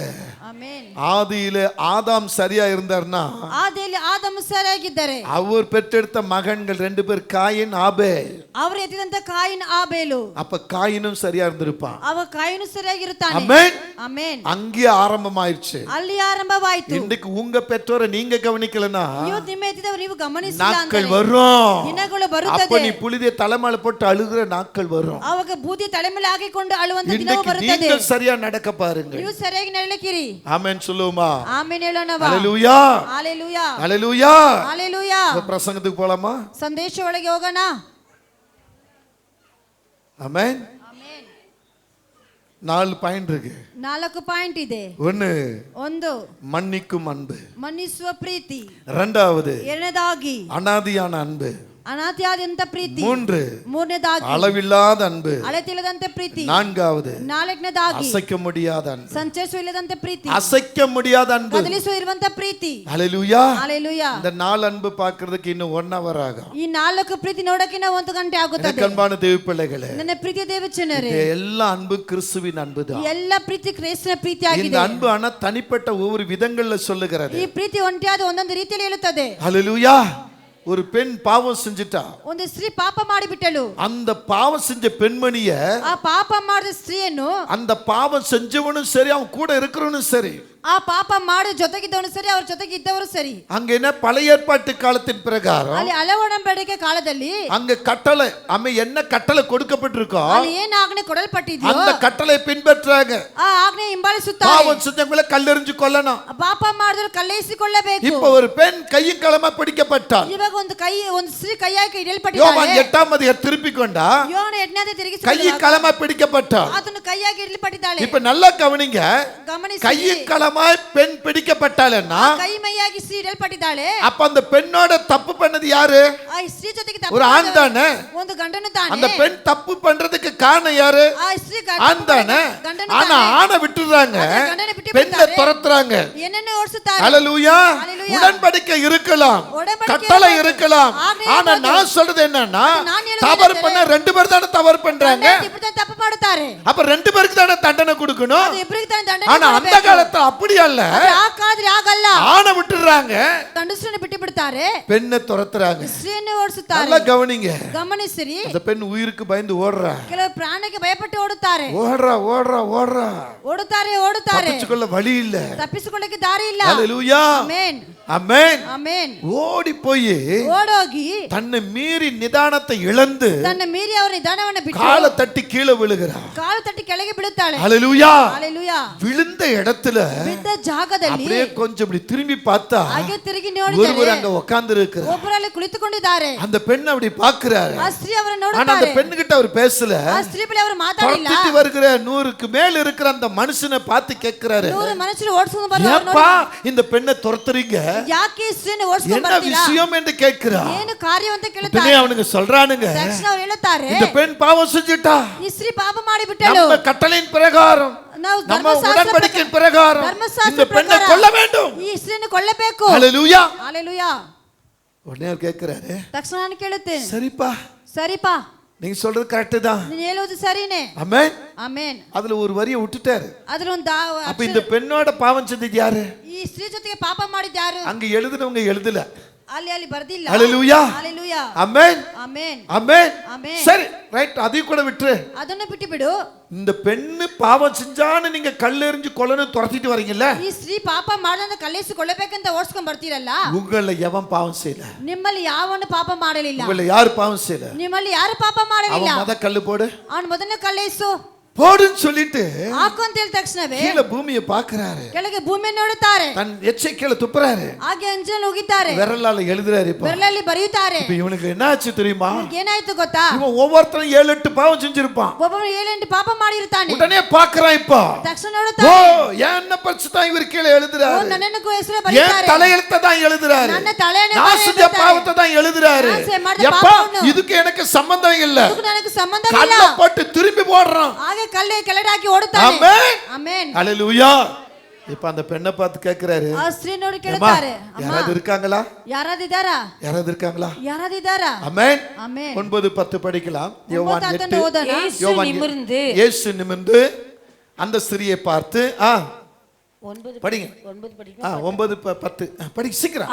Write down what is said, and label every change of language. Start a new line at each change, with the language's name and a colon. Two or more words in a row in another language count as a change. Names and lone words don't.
Kannada: ಆಮೆನ್.
Tamil: ஆதியில ஆதாம் சரியா இருந்தார்னா
Kannada: ಆದಿಯಲ್ಲಿ ಆದಾಮ ಸರಿಯಾಗಿದ್ದಾರೆ.
Tamil: அவர் பெற்றெடுத்த மகன்கள் 2 பேர் காயின் ஆபேல்.
Kannada: ಅವರು ಎತ್ತಿದಂತ ಕಾಯಿನ್ ಆಬೇಲು.
Tamil: அப்ப காயினும் சரியா இருந்திருப்பான்.
Kannada: ಅವ ಕಾಯಿನು ಸರಿಯಾಗಿರುತ್ತಾನೆ.
Tamil: ஆமென்.
Kannada: ಆಮೆನ್.
Tamil: அங்கே ஆரம்பமாயிருச்சு.
Kannada: ಅಲ್ಲಿ ಆರಂಭವಾಯಿತು.
Tamil: இன்னைக்கு உங்க பெற்றோரை நீங்க கவனிக்கலனா
Kannada: ಇವತ್ತು ನಿಮ್ಮ ಎತ್ತಿದವರು ನೀವು ಗಮನಿಸಿಲ್ಲ
Tamil: நாட்கள்
Kannada: ಅಂದ್ರೆ
Tamil: வரும்.
Kannada: ದಿನಗಳು
Tamil: அப்ப
Kannada: ಬರುತ್ತದೆ.
Tamil: நீ புழுதியை தலைமையில போட்டு அழுகிற நாட்கள் வரும்.
Kannada: ಅವಾಗ ಬೂದಿ ತಲೆ ಮೇಲೆ ಹಾಕಿಕೊಂಡು ಅಳುವಂತ ದಿನವು
Tamil: இன்னைக்கு
Kannada: ಬರುತ್ತದೆ.
Tamil: நீங்கள் சரியா நடக்க பாருங்க.
Kannada: ನೀವು ಸರಿಯಾಗಿ ನಡಲಿಕ್ಕಿರಿ.
Tamil: ஆமென் சொல்லுமா?
Kannada: ಆಮೆನ್ ಹೇಳೋಣವಾ?
Tamil: ஹalleluya ஹalleluya ஹalleluya. ஹalleluya. பிரசங்கத்துக்கு போலாமா?
Kannada: ಸಂದೇಶ ಒಳಗೆ ಹೋಗೋಣ.
Tamil: ஆமென்.
Kannada: ಆಮೆನ್.
Tamil: 4 பாயிண்ட் இருக்கு.
Kannada: 4 ಪಾಯಿಂಟ್ ಇದೆ.
Tamil: 1
Kannada: 1
Tamil: மன்னிக்கும் அன்பு.
Kannada: ಮನ್ನಿಸುವ ಪ್ರೀತಿ.
Tamil: 2வது
Kannada: ಎರಡನೇದಾಗಿ
Tamil: அனாதியான அன்பு.
Kannada: ಅನಾದಿಯಾದಂತ ಪ್ರೀತಿ.
Tamil: 3
Kannada: ಮೂರನೇದಾಗಿ
Tamil: அளவில்லாத அன்பு.
Kannada: ಅಳತಿಲ್ಲದಂತ ಪ್ರೀತಿ.
Tamil: 4வது
Kannada: ನಾಲ್ಕನೇದಾಗಿ
Tamil: அசைக்க முடியாத அன்பு.
Kannada: ಸಂಚರಿಸುವಿಲ್ಲದಂತ ಪ್ರೀತಿ.
Tamil: அசைக்க முடியாத அன்பு.
Kannada: ಕದಲಿಸುವ ಇರುವಂತ ಪ್ರೀತಿ.
Tamil: ஹalleluya. ஹalleluya. இந்த 4 அன்பு பார்க்கிறதுக்கு இன்னும் 1 hour ஆகும்.
Kannada: ಈ 4 ಪ್ರೀತಿ ನೋಡಕ್ಕೆ 1 ಗಂಟೆ ಆಗುತ್ತದೆ.
Tamil: எனக்கு அன்பான தேவ பிள்ளைகளே,
Kannada: ನನ್ನ ಪ್ರೀತಿಯ ದೇವಚನರೇ,
Tamil: எல்லா அன்பு கிறிஸ்துவின் அன்புதான்.
Kannada: ಎಲ್ಲ ಪ್ರೀತಿ ಕ್ರಿಸ್ತನ ಪ್ರೀತಿ
Tamil: இந்த
Kannada: ಆಗಿದೆ.
Tamil: அன்பு ஆனா தனிப்பட்ட ஒவ்வொரு விதங்கள்ல சொல்லுகிறது.
Kannada: ಈ ಪ್ರೀತಿ ಒಂಟಿಯಾದ ಒಂದೊಂದು ರೀತಿಯಲ್ಲಿ ಹೇಳುತ್ತದೆ.
Tamil: ஹalleluya. ஒரு பெண் பாவம் செஞ்சிட்டா,
Kannada: ಒಂದು ಸ್ತ್ರೀ ಪಾಪ ಮಾಡಿಬಿಟ್ಟಳು.
Tamil: அந்த பாவம் செஞ்ச பெண்மணிய
Kannada: ಆ ಪಾಪ ಮಾಡಿದ ಸ್ತ್ರೀಯನ್ನು
Tamil: அந்த பாவம் செஞ்சவனும் சரி அவன் கூட இருக்கிறவனும் சரி
Kannada: ಆ ಪಾಪ ಮಾಡೋ ಜೊತೆಗಿದ್ದವನು ಸರಿ, ಅವ್ರ ಜೊತೆಗೆ ಇದ್ದವರು ಸರಿ.
Tamil: அங்க என்ன பழைய ஏற்பாட்டு காலத்தின் பிரகாரம்
Kannada: ಅಲ್ಲಿ ಹಳೆಯೊಡಂಬಡಿಕೆ ಕಾಲದಲ್ಲಿ
Tamil: அங்க கட்டளை அம்மை என்ன கட்டளை கொடுக்கப்பட்டிருக்கோ
Kannada: ಅಲ್ಲಿ ಏನು ಆಜ್ಞೆ ಕೊಡಲ್ಪಟ್ಟಿದ್ಯೋ
Tamil: அந்த கட்டளை பின்பற்றாங்க.
Kannada: ಆ ಆಜ್ಞೆ ಹಿಂಬಾಲಿಸುತ್ತಾರೆ.
Tamil: பாவம் செஞ்சவங்கள கல்லெறிஞ்சு கொல்லணும்.
Kannada: ಪಾಪ ಮಾಡಿದ್ರು ಕಲ್ಲೆಯಿಸಿಕೊಳ್ಳಬೇಕು.
Tamil: இப்ப ஒரு பெண் கையும் களமா பிடிக்கப்பட்டாள்.
Kannada: ಇವಾಗ ಒಂದು ಸ್ತ್ರೀ ಕೈಯಾಗಿ
Tamil: யோவான்
Kannada: ಹಿಡಿಯಲ್ಪಟ್ಟಿದ್ದಾಳೆ.
Tamil: 8ஆம் அதிகாரம் திருப்பி கொண்டா
Kannada: ಯೋನ 8ನೇ ತಿರುಗಿಸಿ
Tamil: கையும் களமா பிடிக்கப்பட்டாள்.
Kannada: ಆತನು ಕೈಯಾಗಿ ಹಿಡಿಯಲ್ಪಟ್ಟಿದ್ದಾಳೆ.
Tamil: இப்ப நல்லா கவனிங்க,
Kannada: ಗಮನಿಸಿ,
Tamil: கையும் களமாய் பெண் பிடிக்கப்பட்டாள்னா
Kannada: ಕೈ ಮೈಯಾಗಿ ಸ್ತ್ರೀ ಹಿಡಿಯಲ್ಪಟ್ಟಿದ್ದಾಳೆ.
Tamil: அப்ப அந்த பெண்ணோட தப்பு பண்ணது யாரு?
Kannada: ಆ ಸ್ತ್ರೀ ಜೊತೆಗೆ
Tamil: ஒரு ஆண் தானே.
Kannada: ಒಂದು ಗಂಡನು ತಾನೆ.
Tamil: அந்த பெண் தப்பு பண்றதுக்கு காரணம் யாரு?
Kannada: ಆ ಸ್ತ್ರೀ
Tamil: ஆண் தானே. ஆனா ஆணை விட்டுறாங்க, பெண்ணை துரத்துறாங்க.
Kannada: என்னென்ன ಓಡಿಸುತ್ತಾರೆ.
Tamil: ஹalleluya. உடன்படிக்கை இருக்கலாம், கட்டளை இருக்கலாம், ஆனா நான் சொல்றது என்னன்னா தவறு பண்ண 2 பேர் தானே தவறு பண்றாங்க.
Kannada: ತಪ್ಪು ಮಾಡುತ್ತಾರೆ.
Tamil: அப்ப 2 பேருக்கு தானே தண்டனை கொடுக்கணும்.
Kannada: ಅದು ಇಬ್ಬರಿಗೆ ತಾನೆ ದಂಡನೆ
Tamil: ஆனா அந்த காலத்துல அப்படி அல்ல.
Kannada: ಆ ಕಾಲದಲ್ಲಿ ಆಗಲ್ಲ.
Tamil: ஆணை விட்டுறாங்க,
Kannada: ಗಂಡಸರನ್ನು ಬಿಟ್ಟು ಬಿಡ್ತಾರೆ,
Tamil: பெண்ணை துரத்துறாங்க.
Kannada: ಸ್ತ್ರೀಯನ್ನು ಓಡಿಸುತ್ತಾರೆ.
Tamil: நல்லா கவனிங்க,
Kannada: ಗಮನಿಸಿರಿ.
Tamil: அந்த பெண் உயிருக்கு பயந்து ஓடுறா,
Kannada: ಕೆಲವು ಪ್ರಾಣಕ್ಕೆ ಭಯಪಟ್ಟು ಓಡುತ್ತಾರೆ.
Tamil: ஓடுறா ஓடுறா ஓடுறா,
Kannada: ಓಡುತ್ತಾರೆ.
Tamil: தப்பிச்சுக்கொள்ள வழி இல்ல.
Kannada: ತಪ್ಪಿಸಿಕೊಳ್ಳಕ್ಕೆ ದಾರಿ ಇಲ್ಲ.
Tamil: ஹalleluya.
Kannada: ಆಮೆನ್
Tamil: ஆமென்.
Kannada: ಆಮೆನ್.
Tamil: ஓடி போய்
Kannada: ಓಡೋಗಿ
Tamil: தன்னை மீறி நிதானத்தை இழந்து
Kannada: ತನ್ನ ಮೀರಿ ಅವರ ನಿಧಾನವನ್ನು ಬಿಟ್ಟು
Tamil: காலை தட்டி கீழே விழுகிறா.
Kannada: ಕಾಲು ತಟ್ಟಿ ಕೆಳಗೆ ಬೀಳುತ್ತಾಳೆ.
Tamil: ஹalleluya. ஹalleluya. விழுந்த இடத்துல
Kannada: ಬಿದ್ದ ಜಾಗದಲ್ಲಿ
Tamil: அப்படியே கொஞ்சம் இப்படி திரும்பி பார்த்தா
Kannada: ಹಾಗೆ ತಿರುಗಿ
Tamil: ஒருவர்
Kannada: ನೋಡಿದರೆ
Tamil: அங்க உட்கார்ந்து இருக்கிறார்.
Kannada: ಒಬ್ಬರಲ್ಲಿ ಕುಳಿತುಕೊಂಡಿದ್ದಾರೆ.
Tamil: அந்த பெண் அப்படி பார்க்கிறாரு.
Kannada: ಆ ಸ್ತ್ರೀ ಅವರನ್ನು
Tamil: ஆனா அந்த
Kannada: ನೋಡುತ್ತಾರೆ.
Tamil: பெண்ணுகிட்ட அவர் பேசல.
Kannada: ಆ ಸ್ತ್ರೀ ಬಳಿ ಅವರು ಮಾತಾಡಿಲ್ಲ.
Tamil: துரத்திட்டு வருகிற 100க்கு மேல இருக்கிற அந்த மனுஷனை பார்த்து கேட்கிறாரு,
Kannada: 100 ಮನುಷ್ಯರು ಓಡಿಸಿಕೊಂಡು ಬರುವರು
Tamil: ஏப்பா இந்த பெண்ணை துரத்துறீங்க,
Kannada: ಯಾಕೆ ಈ ಸ್ತ್ರೀಯನ್ನು ಓಡಿಸಿಕೊಂಡು
Tamil: என்ன
Kannada: ಬರ್ತೀರಾ?
Tamil: விஷயம் என்று கேட்கிறார்.
Kannada: ಏನು ಕಾರ್ಯ ಅಂತ
Tamil: பின்னே
Kannada: ಕೇಳುತ್ತಾರೆ.
Tamil: அவனுக்கு சொல்றானுங்க,
Kannada: ತಕ್ಷಣ ಅವರು ಹೇಳುತ್ತಾರೆ,
Tamil: இந்த பெண் பாவம் செஞ்சிட்டா,
Kannada: ಈ ಸ್ತ್ರೀ ಪಾಪ ಮಾಡಿಬಿಟ್ಟಳು.
Tamil: நம்ம கட்டளையின் பிரகாரம்,
Kannada: ನಾವು
Tamil: நம்ம
Kannada: ಧರ್ಮಶಾಸ್ತ್ರ
Tamil: உடன்படிக்கையின் பிரகாரம்
Kannada: ಧರ್ಮಶಾಸ್ತ್ರ
Tamil: இந்த பெண்ணை
Kannada: ಪ್ರಕಾರ
Tamil: கொல்ல வேண்டும்.
Kannada: ಈ ಸ್ತ್ರೀಯನ್ನು ಕೊಲ್ಲಬೇಕು.
Tamil: ஹalleluya. ஹalleluya. உடனே அவர் கேட்கிறாரு,
Kannada: ತಕ್ಷಣ ನಾನು ಕೇಳುತ್ತೇನೆ,
Tamil: சரிப்பா
Kannada: ಸರಿಪಾ
Tamil: நீங்க சொல்றது கரெக்ட் தான்.
Kannada: ನೀನು ಹೇಳುವುದು ಸರಿನೇ.
Tamil: ஆமென்.
Kannada: ಆಮೆನ್.
Tamil: அதுல ஒரு வரியை விட்டுட்டாரு.
Kannada: ಅದ್ರ ಒಂದು
Tamil: அப்ப இந்த பெண்ணோட பாவம் செஞ்சது யாரு?
Kannada: ಈ ಸ್ತ್ರೀ ಜೊತೆಗೆ ಪಾಪ ಮಾಡಿದ ಯಾರು?
Tamil: அங்க எழுதுனவங்க எழுதல.
Kannada: ಅಲ್ಲಿ ಬರ್ದಿಲ್ಲ.
Tamil: ஹalleluya. ஹalleluya. ஆமென்.
Kannada: ಆಮೆನ್.
Tamil: ஆமென்.
Kannada: ஆமென்.
Tamil: சரி ரைட், அதையும் கூட விட்டுரு.
Kannada: ಅದನ್ನು ಬಿಟ್ಟು ಬಿಡು.
Tamil: இந்த பெண்ணு பாவம் செஞ்சான்னு நீங்க கல்லெறிஞ்சு கொல்லணும் துரத்திட்டு வரீங்கல்ல,
Kannada: ಈ ಸ್ತ್ರೀ ಪಾಪ ಮಾಡದಂತ ಕಲ್ಲೆಸಿಕೊಳ್ಳಬೇಕಂತ ಓಡಿಸ್ಕೊಂಡು ಬರ್ತೀರಲ್ಲ,
Tamil: உங்கள எவன் பாவம் செய்யல?
Kannada: ನಿಮ್ಮಲ್ಲಿ ಯಾವನು ಪಾಪ ಮಾಡಲಿಲ್ಲ.
Tamil: உங்கள யாரு பாவம் செய்யல?
Kannada: ನಿಮ್ಮಲ್ಲಿ ಯಾರು ಪಾಪ ಮಾಡಲಿಲ್ಲ.
Tamil: அவன் மத கல்லு போடு,
Kannada: ಅವನು ಮೊದಲನೇ ಕಲ್ಲೆಸು.
Tamil: போடுன்னு சொல்லிட்டு
Kannada: ಹಾಕು ಅಂತ ಹೇಳಿದ ತಕ್ಷಣವೇ
Tamil: கீழே பூமியை பார்க்கறாரு.
Kannada: ಕೆಳಗೆ ಭೂಮಿಯನ್ನು ನೋಡುತ್ತಾರೆ.
Tamil: தன் எச்சை கீழே துப்புறாரு.
Kannada: ಹಾಗೆ ಅಂಜಲ್ ಹೋಗಿದ್ದಾರೆ.
Tamil: விரலால எழுதுறாரு. இப்ப
Kannada: ಬೆರಳಲ್ಲಿ ಬರೆಯುತ್ತಾರೆ.
Tamil: இப்ப இவனுக்கு என்ன ஆச்சு தெரியுமா?
Kannada: ಏನಾಯ್ತು ಗೊತ್ತಾ?
Tamil: இவன் ஒவ்வொருத்தரும் 7-8 பாவம் செஞ்சிருப்பான்.
Kannada: ಒಬ್ಬೊಬ್ಬರು 7-8 ಪಾಪ ಮಾಡಿರ್ತಾನೆ.
Tamil: உடனே பார்க்கறான். இப்ப
Kannada: ತಕ್ಷಣ
Tamil: ஓ
Kannada: ನೋಡುತ್ತಾರೆ.
Tamil: என்ன பரிசுத்தம் இவர் கீழே எழுதுறாரு.
Kannada: ನನ್ನನ್ನು ಹೆಸರು
Tamil: ஏன்
Kannada: ಬರೆಯುತ್ತಾರೆ.
Tamil: தலையெழுத்தை தான் எழுதுறாரு.
Kannada: ನನ್ನ ತಲೆಯನ್ನು
Tamil: நான் செஞ்ச பாவத்தை தான் எழுதுறாரு. எப்பா இதுக்கு எனக்கு சம்பந்தம் இல்ல.
Kannada: ನನಗೆ ಸಂಬಂಧವಿಲ್ಲ.
Tamil: கல்ல போட்டு திரும்பி போடுறான்.
Kannada: ಹಾಗೆ ಕಲ್ಲೆ ಕೆಳಗೆ ಹಾಕಿ ಓಡುತ್ತಾನೆ.
Tamil: ஆமென்.
Kannada: ಆಮೆನ್.
Tamil: ஹalleluya. இப்ப அந்த பெண்ணை பார்த்து கேக்குறாரு.
Kannada: ಆ ಸ್ತ್ರೀ ನೋಡಿ ಕೇಳುತ್ತಾರೆ.
Tamil: யாராவது இருக்காங்களா?
Kannada: ಯಾರಾದಿದ್ದಾರಾ?
Tamil: யாராவது இருக்காங்களா?
Kannada: ಯಾರಾದಿದ್ದಾರಾ?
Tamil: ஆமென்.
Kannada: ಆಮೆನ್.
Tamil: 9:10 படிக்கலாம். யோவான் 8. இயேசு நிமிர்ந்து அந்த ஸ்திரியை பார்த்து படிங்க. 9:10 படி சீக்கிரம்.